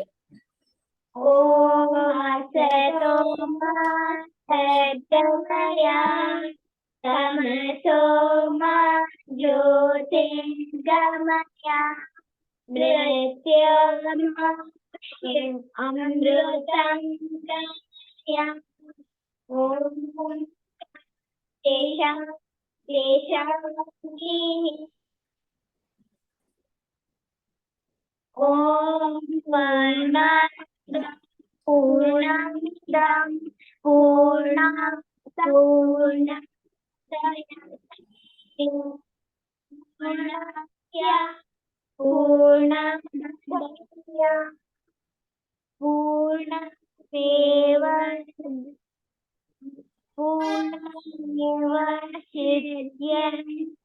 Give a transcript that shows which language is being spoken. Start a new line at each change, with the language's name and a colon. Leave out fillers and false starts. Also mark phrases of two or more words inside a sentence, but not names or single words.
Sanskrit: ಓಂ ಅಸತೋ ಮಾ ಸದ್ಗಮಯ ತಮಸೋ ಮಾ ಜ್ಯೋತಿರ್ಗಮಯ ಮೃತ್ಯೋರ್ಮೃತ್ಯುಂ ಅಮೃತಂ ಗಮಯ. ಓಂ ತೇಷಾಂ ಓಂ ಪೂರ್ಣಮಿದಂ ಪೂರ್ಣಾತ್ ಪೂರ್ಣಸ್ಯ ಪೂರ್ಣಮುದಚ್ಯತೆ ಪೂರ್ಣಮೇವಾವಶಿಷ್ಯತೆ.